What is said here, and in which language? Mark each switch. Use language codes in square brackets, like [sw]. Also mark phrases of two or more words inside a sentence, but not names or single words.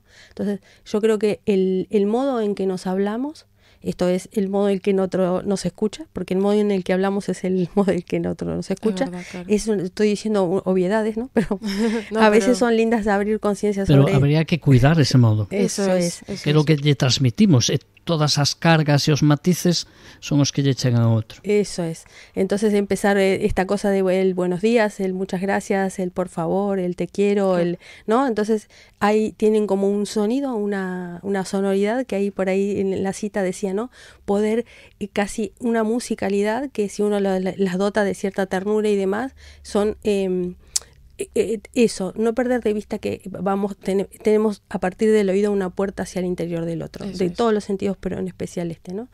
[es] Entonces yo creo que el modo en que nos hablamos, esto es el modo en el que el otro nos escucha, porque el modo en el que hablamos es el modo en el que el otro nos escucha. Es verdad, claro. Estoy diciendo obviedades, ¿no? Pero no, a veces son lindas de abrir conciencia sobre... Pero habría que cuidar ese modo. Eso es. Que lo que le transmitimos, [gl] todas as cargas e os matices son os que lle chegan a outro. [es] Eso es. Entonces empezar esta cosa de el buenos días, el muchas gracias, el por favor, el te quiero, el ¿no? Entonces ahí tienen como un sonido, una sonoridad que ahí por ahí en la cita decía, ¿no? Poder casi una musicalidad que si uno las dota de cierta ternura y demás, son eso, no perder de vista que tenemos a partir del oído una puerta hacia el interior del otro, eso de todos los sentidos, pero en especial ¿no?